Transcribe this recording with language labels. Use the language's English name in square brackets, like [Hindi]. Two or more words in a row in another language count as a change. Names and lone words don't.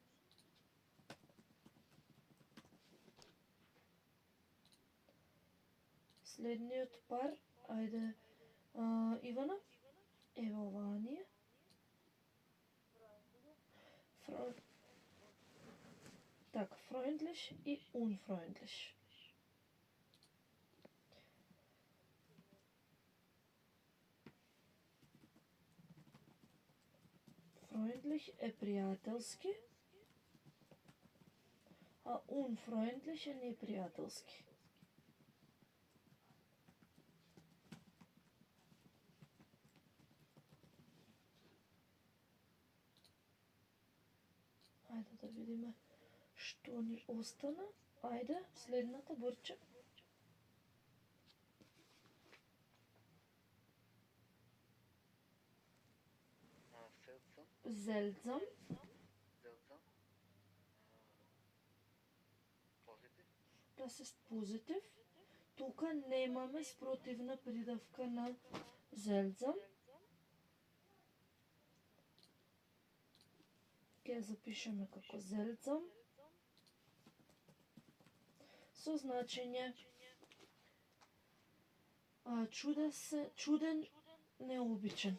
[Macedonian] Следниот пар, ајде, Ивана, ево оваа ни е. Так, [German] freundlich и unfreundlich. [Macedonian] Freundlich е пријателски, а unfreundlich е непријателски. Ајде да видиме што ни остана. Ајде, следната Борче. [German] Seltsam. Seltsam. Positiv. Das ist positiv. [Macedonian] Тука немаме спротивна придавка на seltsam. Ќе запишеме како seltsam. Со значење чуден, необичен.